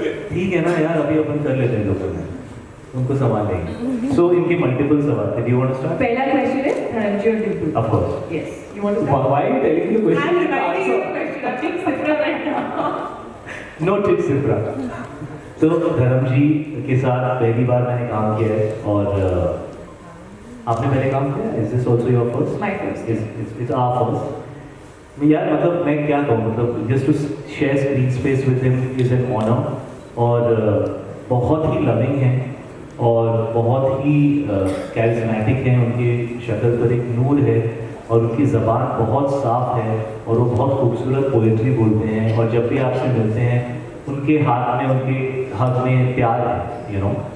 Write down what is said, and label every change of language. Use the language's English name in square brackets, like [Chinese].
[Hindi] ठीक है ना यार, अभी अपन कर लेते हैं लोगों में, उनको संभाल लेंगे. So इनके मल्टीपल सवाल थे. [English] Do you want to start? [Hindi] पहला क्वेश्चन है धर्मजी और Dimple. [English] Of course. Yes. You want to start? Why are you telling me the question? I'm reminding you the question. I'm being Citra right now. No tips, Citra. [Hindi] तो धर्म जी के साथ पहली बार मैंने काम किया है, और आपने पहले काम किया? [English] Is this also your first? My first. It's our first. [Hindi] यार मतलब मैं क्या कहूँ, मतलब [English] just to share screen space with him is an honor. [Hindi] और बहुत ही लविंग हैं और बहुत ही कैरिज्मेटिक हैं. उनकी शक्ल पर एक नूर है और उनकी ज़बान बहुत साफ है और वो बहुत खूबसूरत पोएट्री बोलते हैं. और जब भी आपसे मिलते हैं उनके हाथ में, उनके हाथ में प्यार है, [English] You know.